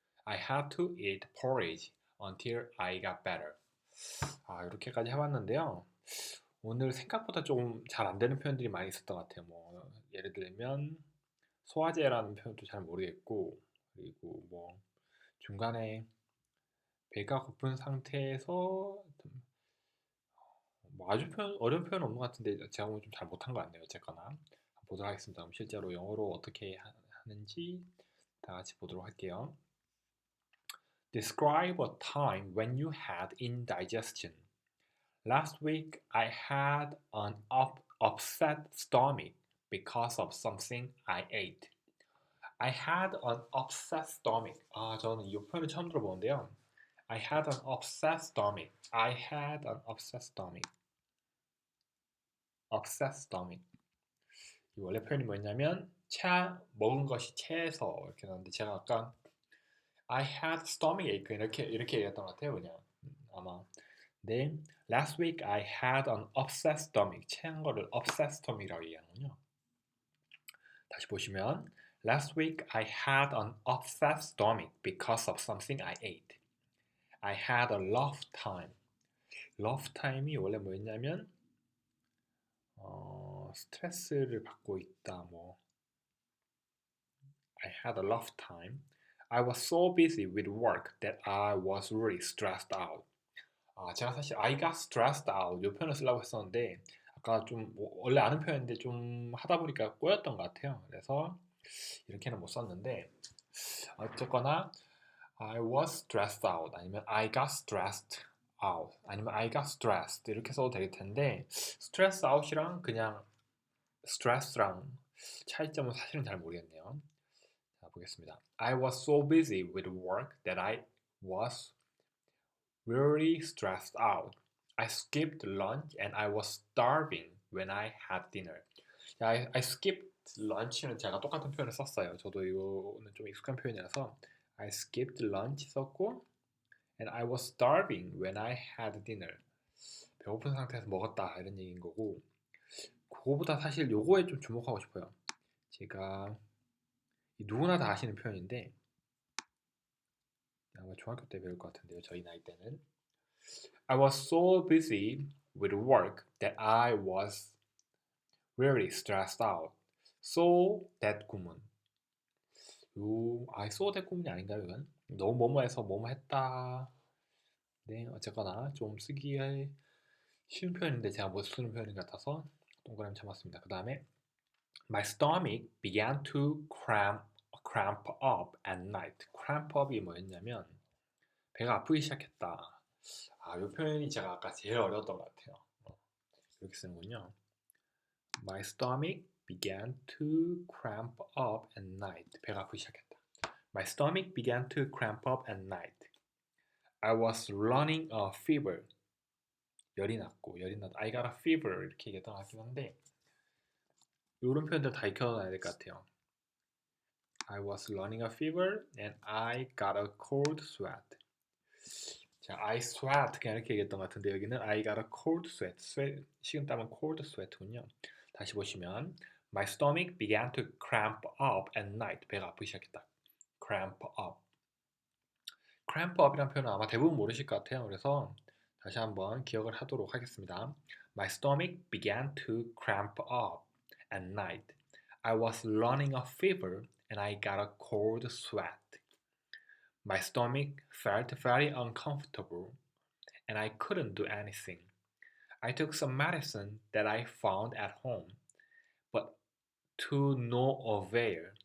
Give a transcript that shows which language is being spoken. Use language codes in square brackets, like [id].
[en] I had to eat porridge until I got better. [ko] 이렇게까지 해봤는데요. 오늘 생각보다 좀 잘 안 되는 표현들이 많이 있었던 것 같아요. 뭐 예를 들면 소화제라는 표현도 잘 모르겠고, 그리고 뭐 중간에 배가 고픈 상태에서 뭐 아주 어려운 표현 없는 것 같은데 제가 오늘 좀 잘 못한 것 같네요. 어쨌거나 보도록 하겠습니다. 그럼 실제로 영어로 어떻게 하는지 다 같이 보도록 할게요. [en] Describe a time when you had indigestion. Last week I had an upset stomach because of something I ate. I had an upset stomach. [ko] 저는 이 표현을 처음 들어보는데요. [en] I had an upset stomach. I had an upset stomach. upset stomach. [ko] 이 원래 표현이 뭐였냐면 먹은 것이 체해서 이렇게 나왔는데 제가 아까 [en] I had stomachache [ko] 이렇게 얘기했던 것 같아요. 그냥 아마. [en] 네, last week I had an upset stomach. [ko] 체한 거를 upset stomach이라고 얘기하는군요. 다시 보시면 [en] Last week I had an upset stomach because of something I ate. I had a rough time. [ko] rough time이 원래 뭐였냐면 스트레스를 받고 있다. [en] 뭐 I had a rough time. I was so busy with work that I was really stressed out. [ko] 제가 사실 [en] I got stressed out [ko] 이 표현을 쓰려고 했었는데 아까 좀 원래 아는 표현인데 좀 하다 보니까 꼬였던 것 같아요. 그래서 이렇게는 못 썼는데 어쨌거나 [en] I was stressed out [ko] 아니면 [en] I got stressed out [ko] 아니면 [en] I got stressed [ko] 이렇게 써도 되겠 텐데 stress out이랑 그냥 stress랑 차이점은 사실은 잘 모르겠네요. 자, 보겠습니다. [en] I was so busy with work that I was really stressed out. I skipped lunch and I was starving when I had dinner. I skipped lunch [ko] 는 제가 똑같은 표현을 썼어요. 저도 이거는 좀 익숙한 표현이라서 [en] I skipped lunch [ko] 썼고 [en] and I was starving when I had dinner. [ko] 배고픈 상태에서 먹었다 이런 얘기인 거고 그거보다 사실 요거에 좀 주목하고 싶어요. 제가 누구나 다 아시는 표현인데 아마 중학교 때 배울 것 같은데요. 저희 나이 때는. [en] I was so busy with work that I was really stressed out. [ko] So that 구문. so that 구문이 아닌가요, 이건? 너무 뭐뭐해서 뭐뭐 했다. 네, 어쨌거나 좀 쓰기에 쉬운 표현인데 제가 못 쓰는 표현 같아서 동그라미 쳐봤습니다. 그 다음에 [en] My stomach began to cramp up at night. [ko] cramp up이 뭐였냐면 배가 아프기 시작했다. 이 표현이 제가 아까 제일 어려웠던 것 같아요. 이렇게 쓰는군요. [en] My stomach began to cramp up at night. [ko] 배가 아프기 시작했다. [en] My stomach began to cramp up at night. I was running a fever. [ko] 열이 났고 [en] I got a fever [ko] 이렇게 얘기했던 것 같긴 한데 이런 표현들 다 익혀놔야 될 것 같아요. [en] I was running a fever and I got a cold sweat. [ko] 자, [en] I sweat [ko] 그냥 이렇게 얘기했던 것 같은데 여기는 [en] I got a cold sweat. [ko] 식은땀은 [en] cold sweat군요. [ko] 다시 보시면 [en] My stomach began to cramp up at night. [ko] 배가 아프기 시작했다. cramp up. cramp up이라는 표현은 아마 대부분 모르실 것 같아요. 그래서 다시 한번 기억을 하도록 하겠습니다. [en] My stomach began to cramp up at night. I was running a fever and I got a cold sweat. My stomach felt very uncomfortable and I couldn't do anything. I took some medicine that I found at home, but to no avail.